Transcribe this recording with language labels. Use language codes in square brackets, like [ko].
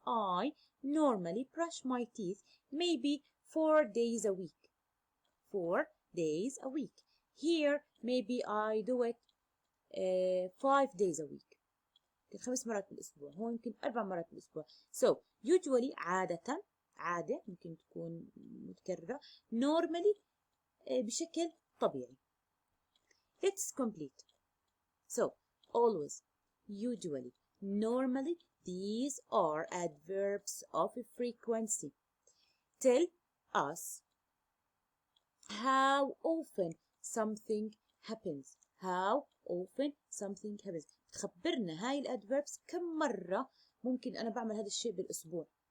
[en] I normally brush my teeth maybe 4 days a week. 4 days a week. Here, maybe I do it 5 days a week. [ar] 5 مرات بالأسبوع. هو يمكن 4 مرات بالأسبوع. [en] So, usually [ar] عادة. عادة ممكن تكون متكررة. [en] Normally [ar] بشكل طبيعي. [en] Let's complete. So, always, usually, normally, these are adverbs of frequency. Tell us how often something happens. How often something happens. [ar] تخبرنا هاي الادverbs كم مرة ممكن أنا بعمل هذا الشيء بالأسبوع.